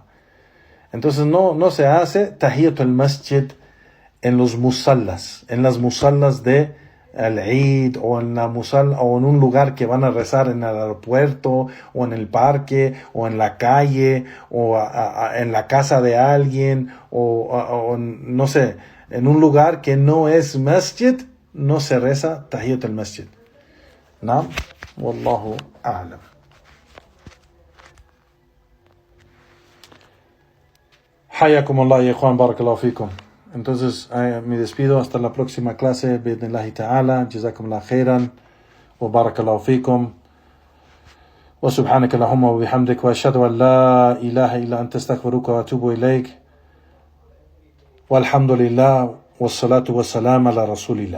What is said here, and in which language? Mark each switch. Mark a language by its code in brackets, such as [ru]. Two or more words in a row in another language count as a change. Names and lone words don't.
[es] Entonces no se hace [ar] تحية المسجد [es] en los musallas, en las musallas de al-Eid o en la musalla o en un lugar que van a rezar en el aeropuerto o en el parque o en la calle o en la casa de alguien o no sé, en un lugar que no es masjid, no se reza [ar] تحية المسجد. [es] ¿No? [ar] والله أعلم. حياكم الله يا Juan, بارك الله فيكم. [es] Entonces me despido hasta la próxima clase, [ar] بإذن الله تعالى، جزاكم الله خيرا وبارك الله فيكم وسبحانك اللهم وبحمدك وأشهد أن لا إله إلا أنت أستغفرك وأتوب إليك والحمد لله والصلاة والسلام على رسول الله.